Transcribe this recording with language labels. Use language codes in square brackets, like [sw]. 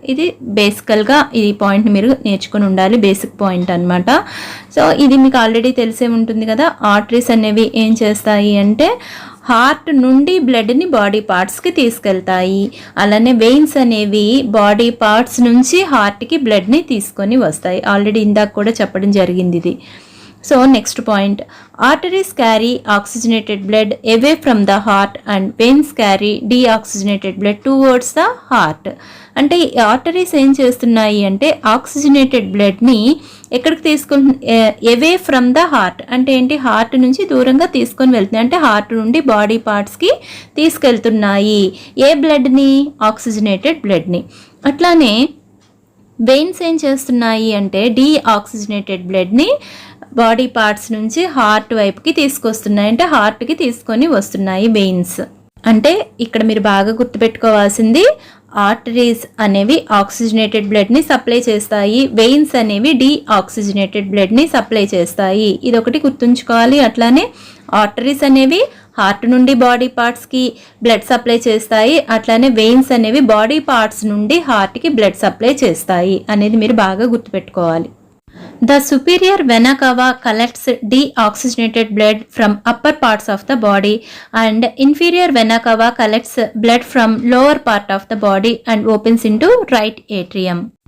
[te] ఇది బేసికల్గా ఈ పాయింట్ మీరు నేర్చుకుని ఉండాలి, బేసిక్ పాయింట్ అన్నమాట. సో ఇది మీకు ఆల్రెడీ తెలిసే ఉంటుంది కదా. ఆర్టరీస్ అనేవి ఏం చేస్తాయి అంటే హార్ట్ నుండి బ్లడ్ని బాడీ పార్ట్స్కి తీసుకెళ్తాయి. అలానే వెయిన్స్ అనేవి బాడీ పార్ట్స్ నుంచి హార్ట్కి బ్లడ్ని తీసుకొని వస్తాయి. ఆల్రెడీ ఇందాక కూడా చెప్పడం జరిగింది ఇది. [en] So next point, arteries carry oxygenated blood away from the heart and veins carry deoxygenated blood towards the heart. [te] అంటే ఈ ఆర్టరీస్ ఏం చేస్తున్నాయి అంటే ఆక్సిజనేటెడ్ బ్లడ్ని ఎక్కడికి [en] away from the heart [te] అంటే ఏంటి, హార్ట్ నుంచి దూరంగా తీసుకొని వెళ్తున్నాయి, అంటే హార్ట్ నుండి బాడీ పార్ట్స్కి తీసుకెళ్తున్నాయి. ఏ బ్లడ్ని, ఆక్సిజనేటెడ్ బ్లడ్ని. అట్లానే వెయిన్స్ ఏం చేస్తున్నాయి అంటే డీఆక్సిజనేటెడ్ బ్లడ్ని బాడీ పార్ట్స్ నుంచి హార్ట్ వైపుకి తీసుకొస్తున్నాయి, అంటే హార్ట్కి తీసుకొని వస్తున్నాయి వెయిన్స్. అంటే ఇక్కడ మీరు బాగా గుర్తుపెట్టుకోవాల్సింది, ఆర్టరీస్ అనేవి ఆక్సిజనేటెడ్ బ్లడ్ని సప్లై చేస్తాయి, వెయిన్స్ అనేవి డీఆక్సిజనేటెడ్ బ్లడ్ని సప్లై చేస్తాయి. ఇది ఒకటి గుర్తుంచుకోవాలి. అట్లానే ఆర్టరీస్ అనేవి హార్ట్ నుండి బాడీ పార్ట్స్కి బ్లడ్ సప్లై చేస్తాయి, అట్లానే వెయిన్స్ అనేవి బాడీ పార్ట్స్ నుండి హార్ట్కి బ్లడ్ సప్లై చేస్తాయి అనేది మీరు బాగా గుర్తుపెట్టుకోవాలి. [en] The superior vena cava collects deoxygenated blood from upper parts of the body and inferior vena cava collects blood from lower part of the body and opens into right atrium.